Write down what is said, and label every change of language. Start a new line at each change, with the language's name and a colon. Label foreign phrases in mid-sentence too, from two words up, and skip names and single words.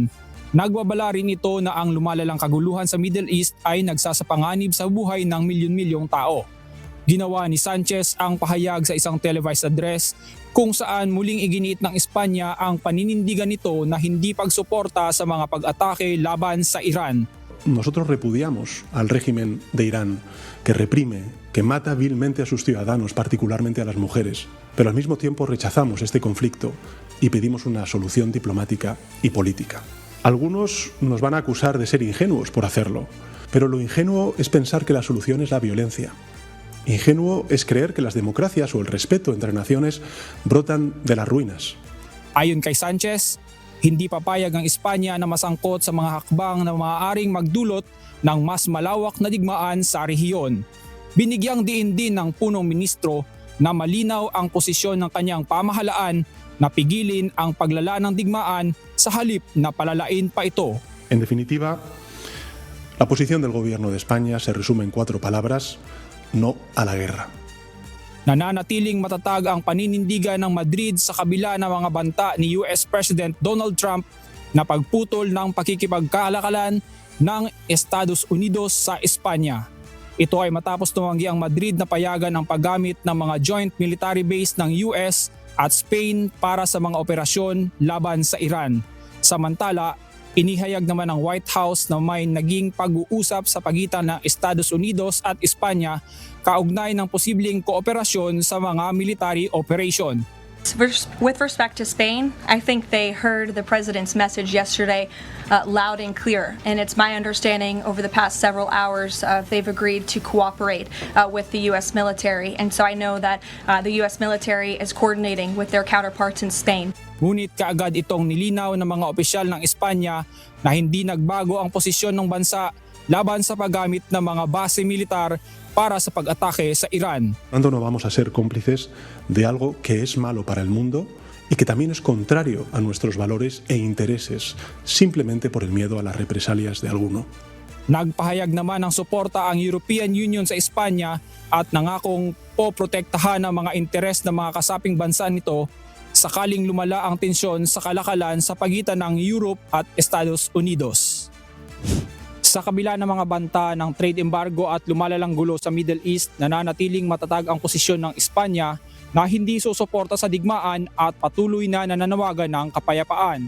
Filipino: Nagbabala rin ito na ang lumalalang kaguluhan sa Middle East ay nagsasapanganib sa buhay ng milyon-milyong tao. Ginawa ni Sanchez ang pahayag sa isang
English: televised address
Filipino: kung saan muling iginiit ng Espanya ang paninindigan nito na hindi pagsuporta sa mga pag-atake laban sa Iran.
Spanish: Nosotros repudiamos al régimen de Irán, que reprime, que mata vilmente a sus ciudadanos, particularmente a las mujeres, pero al mismo tiempo rechazamos este conflicto y pedimos una solución diplomática y política. Algunos nos van a acusar de ser ingenuos por hacerlo, pero lo ingenuo es pensar que la solución es la violencia. Ingenuo es creer que las democracias o el respeto entre naciones brotan de las ruinas.
Filipino: Ayon kay Sanchez, hindi papayag ang Espanya na masangkot sa mga hakbang na maaaring magdulot ng mas malawak na digmaan sa rehiyon. Binigyang diin din ng punong ministro na malinaw ang posisyon ng kanyang pamahalaan na pigilin ang paglala ng digmaan sa halip na palalain pa ito.
Spanish: En definitiva, la posición del Gobierno de España se resume en 4 palabras: no a la guerra.
Filipino: Nananatiling matatag ang paninindigan ng Madrid sa kabila ng mga banta ni
English: US President
Filipino: Donald Trump na pagputol ng pakikipagkalakalan ng Estados Unidos sa Espanya. Ito ay matapos tumanggi ang Madrid na payagan ang paggamit ng mga
English: joint military base
Filipino: ng US at Spain para sa mga operasyon laban sa Iran. Samantala, inihayag naman ng White House na may naging pag-uusap sa pagitan ng Estados Unidos at Espanya kaugnay ng posibleng kooperasyon sa mga
English: military operation. With respect to Spain, I think they heard the president's message yesterday loud and clear. And it's my understanding over the past several hours they've agreed to cooperate with the U.S. military. And so I know that the U.S. military is coordinating with their counterparts in Spain.
Filipino: Ngunit kaagad itong nilinaw ng mga opisyal ng Espanya na hindi nagbago ang posisyon ng bansa laban sa paggamit ng mga base militar para sa pag-atake sa Iran.
Spanish: Tanto no vamos a ser cómplices de algo que es malo para el mundo y que también es contrario a nuestros valores e intereses, simplemente por el miedo a las represalias de alguno.
Filipino: Nagpahayag naman ng suporta ang European Union sa Espanya at nangakong poprotektahan ang mga interes ng mga kasaping bansa nito sakaling lumala ang tensyon sa kalakalan sa pagitan ng Europe at Estados Unidos. Sa kabila ng mga banta ng
English: trade embargo
Filipino: at lumalalang gulo sa Middle East, nananatiling matatag ang posisyon ng Espanya na hindi susuporta sa digmaan at patuloy na nananawagan ng kapayapaan.